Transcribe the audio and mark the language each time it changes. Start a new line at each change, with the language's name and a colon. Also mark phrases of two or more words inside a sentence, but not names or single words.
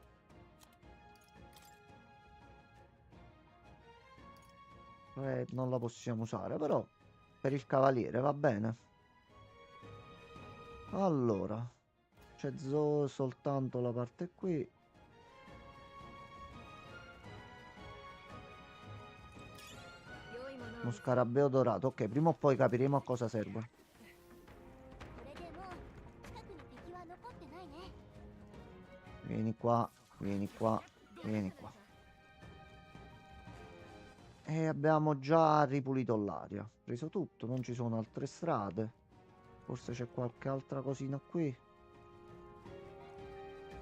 Italian: Non la possiamo usare, però per il cavaliere va bene. Allora, c'è soltanto la parte qui. Uno scarabeo dorato. Ok, prima o poi capiremo a cosa serve.
Japanese: これでもう近くに敵は残ってないね
Italian: Vieni qua, vieni qua, vieni qua. E abbiamo già ripulito l'aria. Preso tutto, non ci sono altre strade. Forse c'è qualche altra cosina qui.